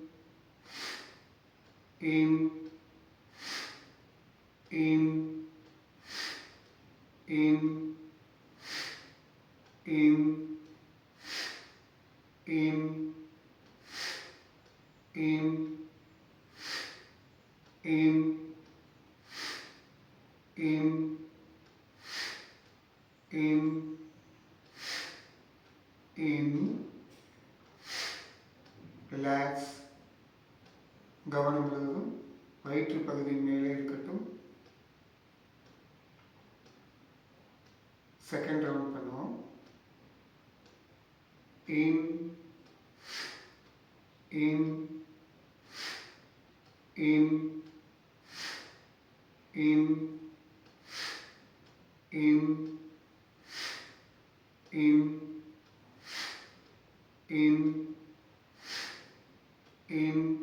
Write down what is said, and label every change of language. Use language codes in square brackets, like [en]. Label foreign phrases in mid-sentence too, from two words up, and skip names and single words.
[ta] ஏம் ஏம் ஏம் aim aim aim aim aim aim aim relax. கவனம் முழுவதும் வயிற்று பகுதியின் மேலே இருக்கட்டும். [en] second round [ta] பண்ணுவோம். aim aim aim aim aim aim aim aim